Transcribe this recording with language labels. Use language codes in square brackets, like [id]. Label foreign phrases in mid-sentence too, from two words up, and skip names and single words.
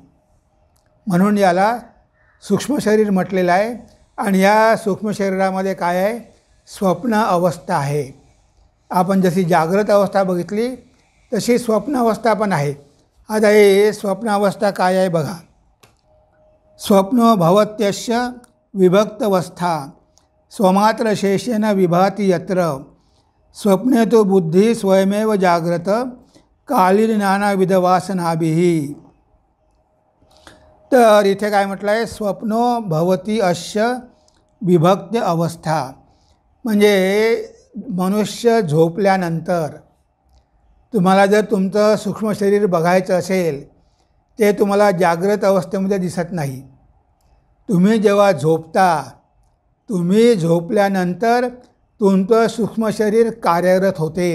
[mr] म्हणून याला सूक्ष्म शरीर म्हटलेलं आहे. आणि या सूक्ष्म शरीरामध्ये काय आहे? स्वप्न अवस्था आहे. आपण जशी जागृत अवस्था बघितली तशी स्वप्न अवस्था पण आहे. आता हे स्वप्न अवस्था काय आहे बघा. [sa] स्वप्नो भवत्यस्य विभक्तवस्था स्वमात्र शेषेन विभाती यत्र स्वप्ने तो बुद्धी स्वयमेव जाग्रत कालीन नानाविध वासनाभिः. [mr] तर इथे काय म्हटलं आहे? [sa] स्वप्नो भवती अस्य विभक्त अवस्था. [mr] म्हणजे मनुष्य झोपल्यानंतर तुम्हाला जर तुमचं सूक्ष्म शरीर बघायचं असेल ते तुम्हाला जागृत अवस्थेमध्ये दिसत नाही. तुम्ही जेव्हा झोपता, तुम्ही झोपल्यानंतर तुमचं सूक्ष्म शरीर कार्यरत होते.